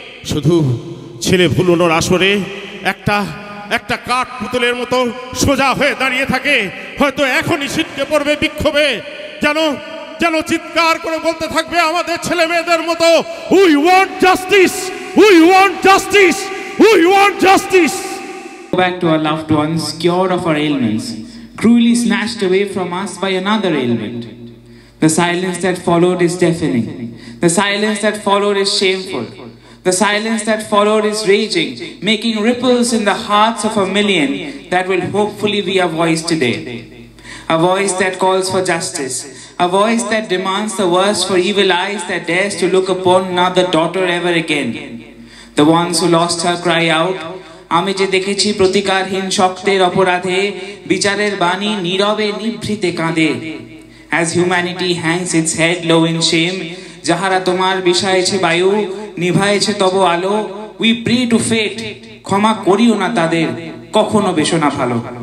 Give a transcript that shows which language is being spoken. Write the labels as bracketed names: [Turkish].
[Bangla] শুধু ছেলে ভুলোনোর আসরে একটা একটা কাঠ পুতুলের মতো সোজা হয়ে দাঁড়িয়ে থাকে, হয়তো এখনই ছিটকে পড়বে বিক্ষোভে, যেন যেন চিৎকার করে বলতে থাকবে আমাদের ছেলে মেয়েদের মতো, [English] we want justice, we want justice, [Bangla] we want justice. [English] Back to our loved ones, cured of our ailments, cruelly snatched away from us by another ailment. The silence that followed is deafening. The silence that followed is shameful. The silence that followed is raging, making ripples in the hearts of a million that will hopefully be a voice today. A voice that calls for justice. A voice that demands the worst for evil eyes that dares to look upon another daughter ever again. The ones who lost her cry out, [Bangla] আমি যে দেখেছি প্রতিকারহীন শক্তের অপরাধে বিচারের বাণী নীরবে নিভৃতে কাঁদে। [English] As humanity hangs its head low in shame, [Bangla] যাহারা তোমার বিষায়েছে বায়ু নিভায়েছে তব আলো, [English] we pray to fate, [Bangla] ক্ষমা করিও না তাদের, কখনো বেশো না ভালো।